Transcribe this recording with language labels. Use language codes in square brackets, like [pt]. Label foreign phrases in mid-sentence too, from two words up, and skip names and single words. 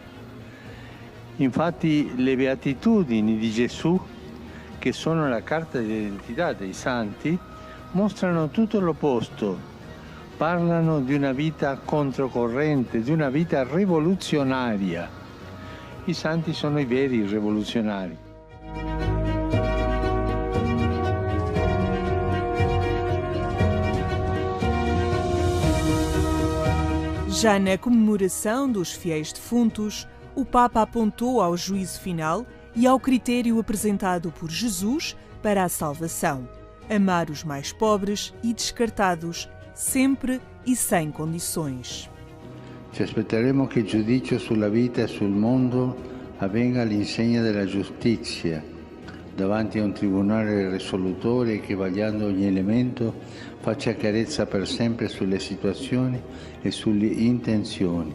[it] Infatti le beatitudini di Gesù, che sono la carta d'identità dei santi, mostrano tutto l'opposto. Parlano di una vita controcorrente, di una vita rivoluzionaria. I santi sono i veri rivoluzionari. [pt] Já na comemoração dos fiéis defuntos, o Papa apontou ao juízo final e ao critério apresentado por Jesus para a salvação: amar os mais pobres e descartados, sempre e sem condições. [it] Ci aspetteremo che il giudizio sulla vita e sul mondo avvenga all'insegna della giustizia, davanti a un tribunale risolutore che, vagliando ogni elemento, faccia chiarezza per sempre sulle situazioni e sulle intenzioni.